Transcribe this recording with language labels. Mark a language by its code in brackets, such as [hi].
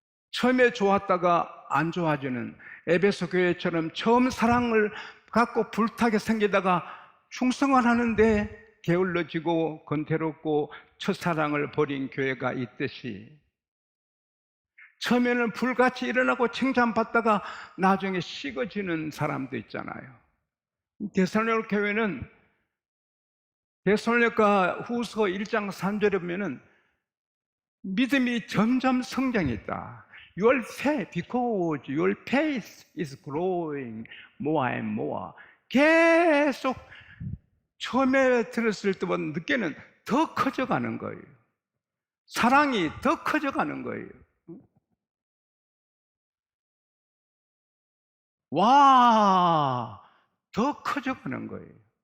[ko] 처음에 좋았다가 안 좋아지는, 에베소 교회처럼 처음 사랑을 갖고 불타게 생기다가 충성을 하는데 게을러지고 건태롭고 첫사랑을 버린 교회가 있듯이, 처음에는 불같이 일어나고 칭찬받다가 나중에 식어지는 사람도 있잖아요. 데살로니가 교회는 데살로니가 후서 1장 3절에 보면은 믿음이 점점 성장했다. [en] Your faith, because your faith is growing more and more. [ko] 계속 처음에 들었을 때보다 늦게는 더 커져가는 거예요. 사랑이 더 커져가는 거예요. 와, 더 커져가는 거예요.